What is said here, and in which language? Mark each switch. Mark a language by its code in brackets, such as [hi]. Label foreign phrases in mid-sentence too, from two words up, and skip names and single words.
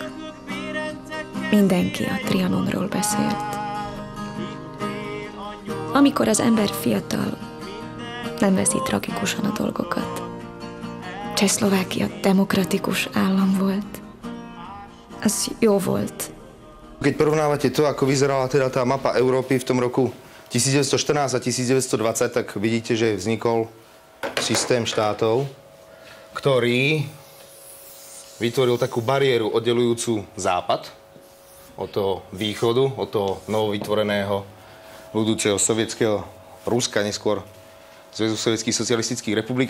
[hu] Mindenki a Trianonról beszélt. Amikor az ember fiatal, nem veszi tragikusan a dolgokat. Csehszlovákia demokratikus állam volt. Az jó volt. [sk] Keď porovnávate to, ako vyzerala teda tá mapa Európy v tom roku 1914 a 1920, tak vidíte, že vznikol systém štátov, ktorý vytvoril takú bariéru oddelujúcu západ od toho východu, od toho novovytvoreného budúceho sovietského Ruska, neskôr Zväzu sovietských socialistických republik.